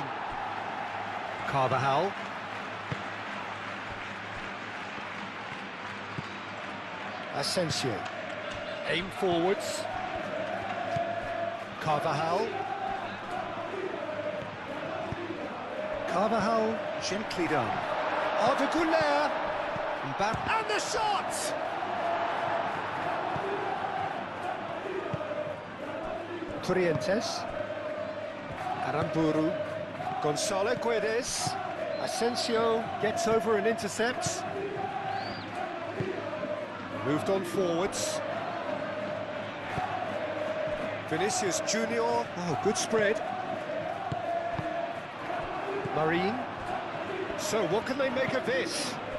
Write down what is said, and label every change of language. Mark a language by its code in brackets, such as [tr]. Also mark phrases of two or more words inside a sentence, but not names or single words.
[en] Carvajal. Asensio. Aim forwards. Carvajal. Carvajal, gently done. Arda Güler. Mbappe. And the shot! Trientes. Aramburu. Gonzalo Guedes. Asensio gets over and intercepts. Moved on forwards. Vinicius Junior. Oh, good spread. Marine. So what can they make of this?